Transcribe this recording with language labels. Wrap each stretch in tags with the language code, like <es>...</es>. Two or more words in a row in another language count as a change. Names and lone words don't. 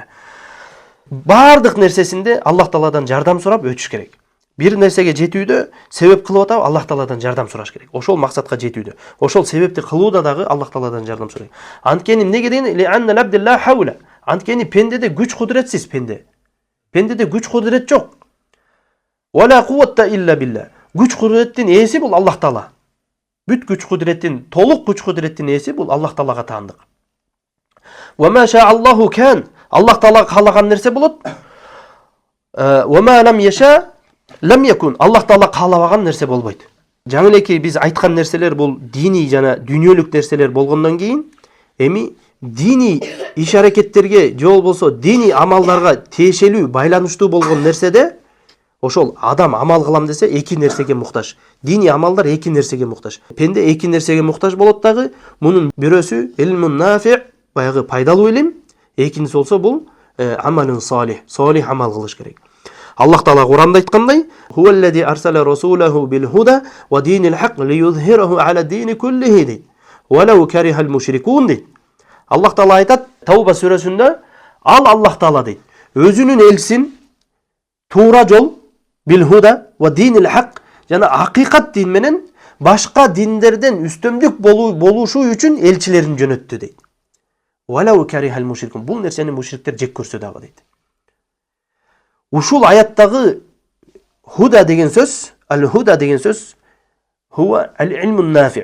<ky>Баардык нерсесинде Аллах Тааладан жардам сурап өтүш керек. Бир нерсеге жетүүдө себеп кылып атап Аллах Тааладан жардам сураш керек. Ошол максатка жетүүдө. Ошол себепти кылууда дагы Аллах Тааладан жардам сурайт. Анткени эмнеге деген ли анна лабдилла хаула. Анткени пендеде күч кудуретсиз пенде. Пендеде күч кудурет жок.</ky> <ar>ولا قوة إلا بالله.</ar> <ky>Күч кудуреттин ээси бул Аллах Таала. Бүт күч кудуреттин, толук күч кудуреттин ээси бул Аллах Таалага таандык.</ky> <ar>وما شاء الله كان.</ar> <ky>Аллах Таала каалаган нерсе болот.</ky> <ar>وما لم يشأ لم يكن.</ar> <ky>Аллах Таала каалабаган нерсе болбойт. Жаңы элеки биз айткан нерселер бул дини жана дүйнөлүк нерселер болгондон кийин эми дини иш аракеттерге же болбосо дини амалдарга тиешелүү байланыштуу болгон нерседе ошол адам амал кылам десе эки нерсеге муктаж. Дини амалдар эки нерсеге муктаж. Пенде эки нерсеге муктаж болот дагы. Мунун бирөөсү</ky> <ar>علم نافع,</ar> <ky>баягы пайдалуу илим, экинчиси болсо бул</ky> <ar>عمل صالح,</ar> <ky>салих амал кылыш керек. Аллах Таала Куранда айткандай:</ky> <ar>"هو الذي أرسل رسوله بالهدى ودين الحق ليظهره على الدين كله" дейт. "ولو كره المشركون"</ar> <ky>дейт. Аллах Таала айтат Тауба сүрөсүндө, ал Аллах Таала дейт, өзүнүн элчисин туура жол</ky> <ar>بالهدى ودين الحق</ar> <ky>жана акыйкат дин менен башка диндерден үстөмдүк болушу үчүн элчилерин жөнөттү дейт.</ky> <ar>"ولو كره المشركون"</ar> <ky>бул нерсени мушриктер жек көрсө дагы дейт. Ушул аяттагы худа деген сөз, ал-худа деген сөз</ky> <ar>هو العلم النافع.</ar>